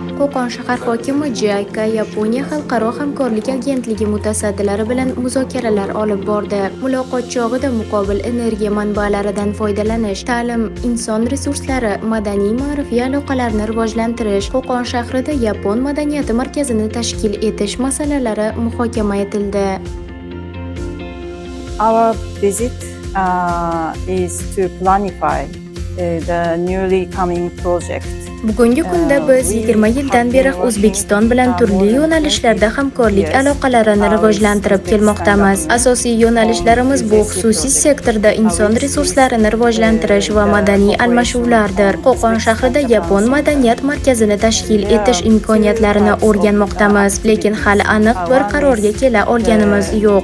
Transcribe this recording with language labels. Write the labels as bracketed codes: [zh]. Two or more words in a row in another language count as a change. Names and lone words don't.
[uz] Qo'qon shahar hokimi JICA Yaponiya xalqaro hamkorlik agentligi mutasaddilari bilan muzokaralar olib bordi. Muloqot chog'ida muqobil energiya manbalaridan foydalanish, ta'lim, inson resurslari, madaniy-ma'rifiy aloqalarni rivojlantirish, Qo'qon shahrida Yapon madaniyati markazini tashkil etish masalalari muhokama etildi. [en] Our visit is to planify the newly coming project. [uz] Bugungi kunda biz 20 yildan beri O'zbekiston bilan turli yo'nalishlarda hamkorlik aloqalarini rivojlantirib kelmoqdamiz. Asosiy yo'nalishlarimiz bu xususiy sektorda inson resurslarini rivojlantirish va madaniy almashuvlardir. Qo'qon shahrida Yapon madaniyat markazini tashkil etish imkoniyatlarini o'rganmoqdamiz, lekin hali aniq bir qarorga kela olganimiz yo'q.